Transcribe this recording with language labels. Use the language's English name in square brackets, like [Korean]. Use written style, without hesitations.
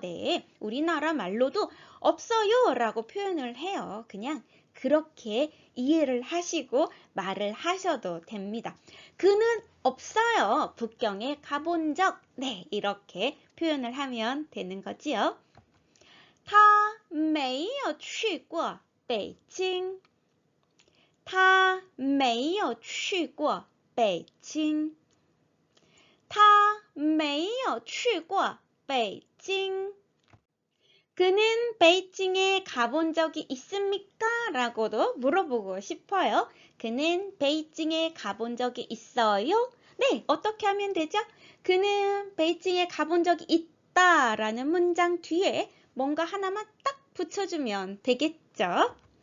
[Korean] 네, 우리나라 말로도 없어요 라고 표현을 해요. 그냥 그렇게 이해를 하시고 말을 하셔도 됩니다. 그는 없어요. 북경에 가본 적, 네, 이렇게 표현을 하면 되는 거지요. [Chinese] 他没有去过北京他没有去过北京他没有去过北京 [Korean] 그는 베이징에 가본 적이 있습니까? 라고도 물어보고 싶어요. 그는 베이징에 가본 적이 있어요? 네, 어떻게 하면 되죠? 그는 베이징에 가본 적이 있다 라는 문장 뒤에 뭔가 하나만 딱 붙여주면 되겠죠?